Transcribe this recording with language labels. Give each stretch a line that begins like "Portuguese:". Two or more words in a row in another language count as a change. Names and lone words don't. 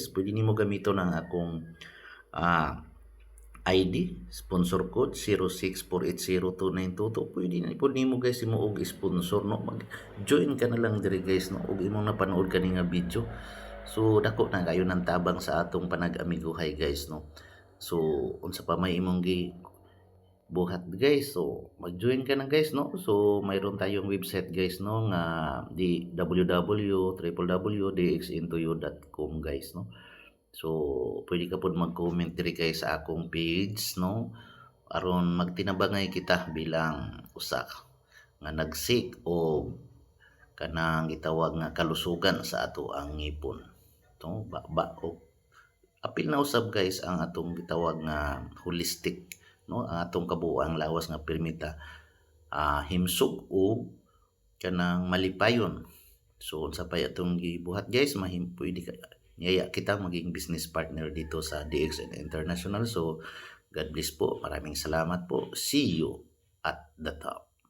Cebuano: Pwede nimo gamiton ang akong ID sponsor code 0648029222. Pwede na pud nimo guys imo og sponsor, no, mag-join ka na lang diri guys, no, ug imong napanood kani nga video. So dako na kayo ng tabang sa atong panag-amiguhay guys, no. So unsa pa may imong buhat guys, so mag-join ka na guys, no.
Filipino: So mayroon tayong website guys, no, nga di www.dxintoyou.com guys, no.
Cebuano: So pwede ka pod mag-comment diri kay sa akong page, no, aron magtinabangay kita bilang usa nga nagsik o kanang gitawag nga kalusugan sa ato ang ngipon, no, baba o apil na usab guys ang atong gitawag nga holistic, no, ang atong kabuang lawas nga permita himsog o kanang malipayon. So unsa pa atong gibuhat guys,
Filipino: pwede ka niyaya kita maging business partner dito sa DXN International. So
English: God bless
Filipino: po, maraming salamat po,
English: see you at the top.